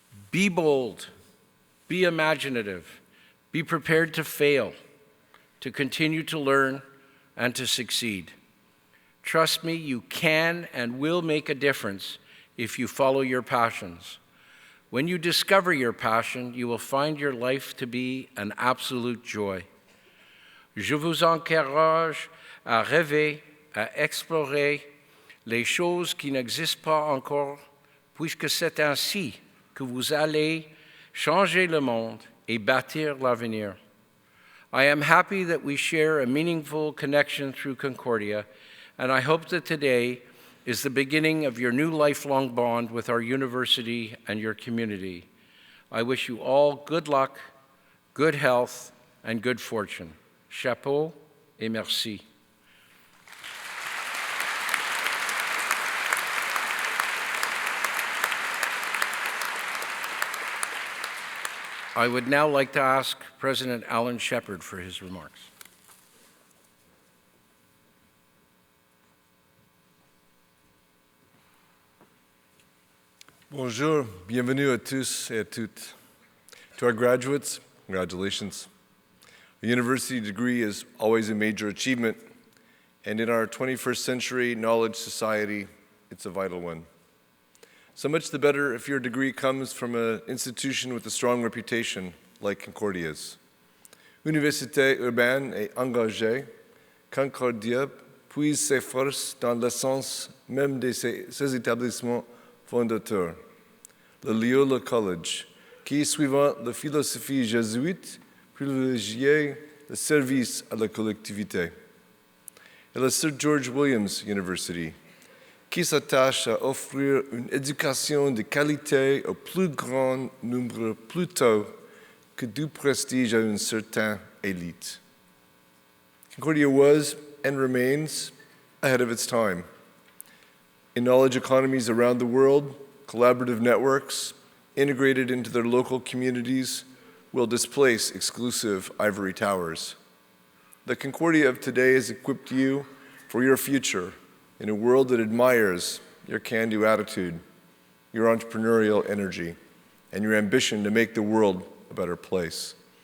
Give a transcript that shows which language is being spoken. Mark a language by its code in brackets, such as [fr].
[en] Be bold, be imaginative, be prepared to fail, to continue to learn, and to succeed. Trust me, you can and will make a difference if you follow your passions. When you discover your passion, you will find your life to be an absolute joy. [fr] Je vous encourage à rêver, à explorer les choses qui n'existent pas encore, puisque c'est ainsi que vous allez changer le monde et bâtir l'avenir. [en] I am happy that we share a meaningful connection through Concordia, and I hope that today is the beginning of your new lifelong bond with our university and your community. I wish you all good luck, good health, and good fortune. [fr] Chapeau et merci. [en] I would now like to ask President Alan Shepard for his remarks. [fr] Bonjour, bienvenue à tous et à toutes. [en] To our graduates, congratulations. A university degree is always a major achievement, and in our 21st century knowledge society, it's a vital one. So much the better if your degree comes from an institution with a strong reputation like Concordia's. [fr] Université urbaine et engagée, Concordia puise ses forces dans l'essence même de ses établissements fondateur, le Loyola College, qui, suivant la philosophie jésuite, privilégiait le service à la collectivité. et la Sir George Williams University, qui s'attache à offrir une éducation de qualité au plus grand nombre plutôt que du prestige à une certaine élite. [en] Concordia was and remains ahead of its time. In knowledge economies around the world, collaborative networks integrated into their local communities will displace exclusive ivory towers. The Concordia of today has equipped you for your future in a world that admires your can-do attitude, your entrepreneurial energy, and your ambition to make the world a better place.